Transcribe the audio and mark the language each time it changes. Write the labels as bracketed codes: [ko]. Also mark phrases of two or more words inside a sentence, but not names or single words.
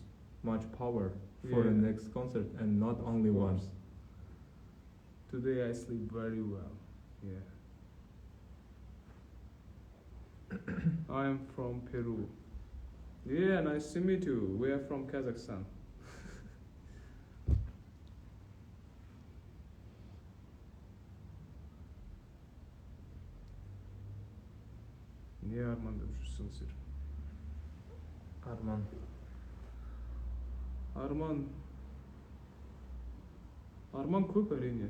[en] much power for the Yeah. next concert, and not only once. Today I sleep very well. Yeah. I am from Peru. Yeah, nice to meet you. We are from Kazakhstan. [kk] Не армандап жүрсіңіздер? Арман. Арман көп әрине.